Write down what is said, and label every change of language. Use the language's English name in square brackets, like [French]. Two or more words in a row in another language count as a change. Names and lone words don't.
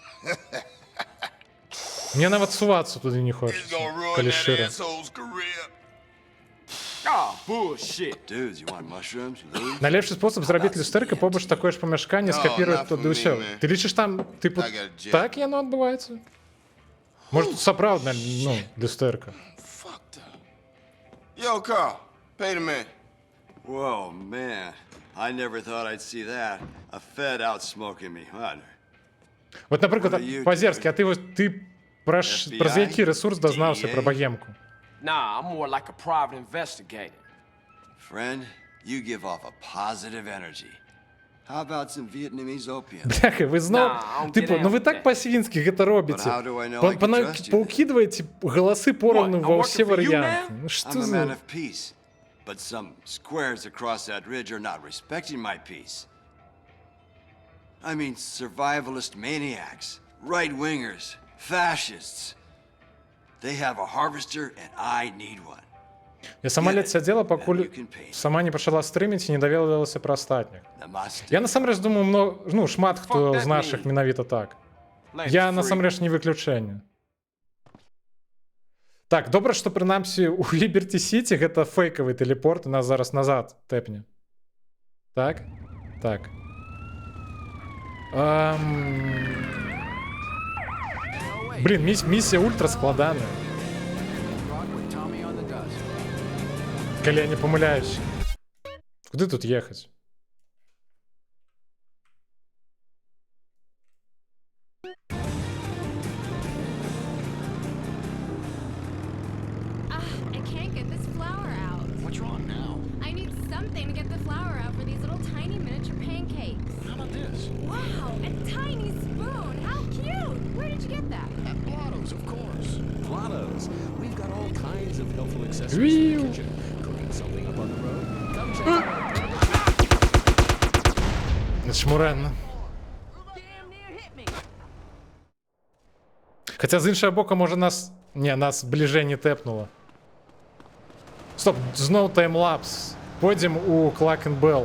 [Belarusian] Мне нават сувацца туды не хочацца, калі шчыра. Найлепшы спосаб зрабіць люстэрка побач такое ж памяшканне скапіруюць туды ўсё. Ты лічыш там, тыпу, так яно адбываецца? Может, тут сапраўдна, ну, люстэрка. [English] Yo, Carl, pay the man. Whoa, man. I never thought I'd see that. A Fed out smoking me, huh? [Belarusian] Вот, напрыклад, па-азерскі, а ты праз які рэсурс дазнаўся пра Багемку? [English] Nah, I'm more like a private investigator. Friend, you give off a positive energy. How about some Vietnamese opium? [Belarusian] Бляха, вы зноў, тыпу, ну вы так па-свінскі гэта робіце. Паўкідваеце галасы поровну ва ўсе варыянты. Ну што за... [English] But some squares across that ridge are not respecting my peace. I mean, survivalist maniacs, right-wingers, fascists. They have a harvester and I need one. [Belarusian] Я сама ледь сядзела, пакуль сама не пачала стрыміць і не даведалася пра астатніх. Я насамрэч думаю, ну, шмат хто з нашых менавіта так. Я насамрэч не выключэнне. Так, добра, што прынамсі у Ліберці Сіці гэта фейкавы тэлепорт, і нас зараз назад тэпне. Так? Так. [Ukrainian] Блін, місія ультра складана. Коли я не помиляюсь. Куди тут їхати? [English] I can't get this flour out. What's wrong now? I need something to get the flour out for these little tiny miniature pancakes. How about this? Wow, a tiny spoon. How cute. Where did you get that? At Blotto's, of course. Blotto's. We've got all kinds of helpful accessories in the kitchen. Cooking something up on the road? Come check it out. Шмуренно. [Ukrainian] Хоча з іншого боку, може нас... Ні, нас ближе не тепнуло. Стоп, знову таймлапс. [Russian] Пойдем у Клакенбелл.